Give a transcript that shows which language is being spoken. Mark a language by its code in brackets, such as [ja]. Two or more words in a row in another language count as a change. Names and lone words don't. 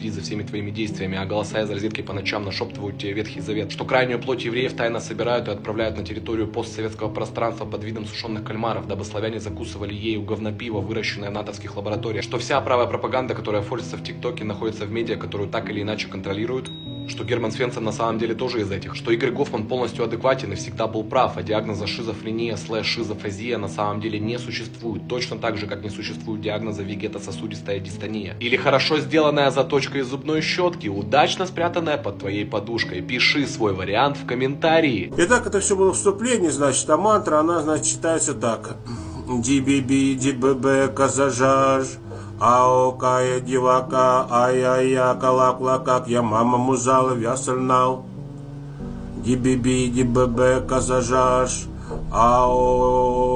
[ru] за всеми твоими действиями, а голоса из розетки по ночам нашептывают тебе Ветхий Завет, что крайнюю плоть евреев тайно собирают и отправляют на территорию постсоветского пространства под видом сушеных кальмаров, дабы славяне закусывали ею говнопиво, выращенное в натовских лабораториях, что вся правая пропаганда, которая форсится в ТикТоке, находится в медиа, которую так или иначе контролируют, что Герман Свенсон на самом деле тоже из этих, что Игорь Гофман полностью адекватен и всегда был прав, а диагноза шизофрения/шизофазия на самом деле не существует, точно так же, как не существует диагноза вегетососудистая дистония. Или хорошо сделанная заточка из зубной щетки, удачно спрятанная под твоей подушкой. Пиши свой вариант в комментарии. Итак, это все было вступление, значит, а мантра, она, значит, читается так. Ди-би-би, ди-бе-бе, казажаж. Ао кая дивака, ай-яй-я, калак-лакак, я мама музала, вясальнал. Ди-би-би, ди-бе-бе, казажаш. Ао